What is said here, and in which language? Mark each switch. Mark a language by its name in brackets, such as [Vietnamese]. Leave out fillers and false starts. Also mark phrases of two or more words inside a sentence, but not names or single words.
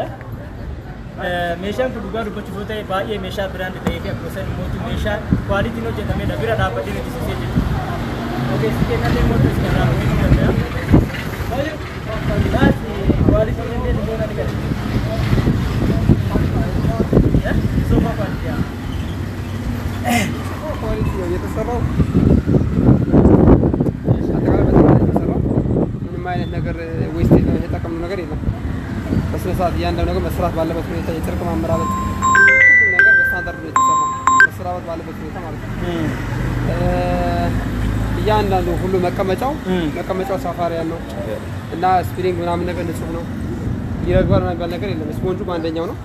[Oromo] Meeshaan kun dhugaa dubbachuuf ta'e baay'ee meeshaa biraandii ta'ee fi akkasumas immoo meeshaa kwaalitiin hojjetamedha bira dhaabbatee hojjechiisee jechuudha. Ogeessi keenyallee immoo isin irraa hojjechuu danda'a. Kwaalitii hojjetee dhimmoota ni gala. Soofaa kwaalitii [Amharic] ኳሊቲ ነው የተሰራው። አጠቃላይ በጣም የተሰራው ምንም አይነት ነገር ዌስት የተጠቀምነው ነገር የለም። በስነ ስርዓት እያንዳንዱ ነገር መስራት ባለበት ሁኔታ የጨርቅ ማመራረት ሁሉ ነገር በስታንዳርድ ነው የተሰራው። መስራት ባለበት ሁኔታ ማለት ነው። እያንዳንዱ ሁሉ መቀመጫው ሳፋሪ ያለው እና ስፕሪንግ ምናምን ነገር ንጹህ ነው። ይረግባል ምናምን ባል ነገር የለም። ስፖንጁ በአንደኛው ነው።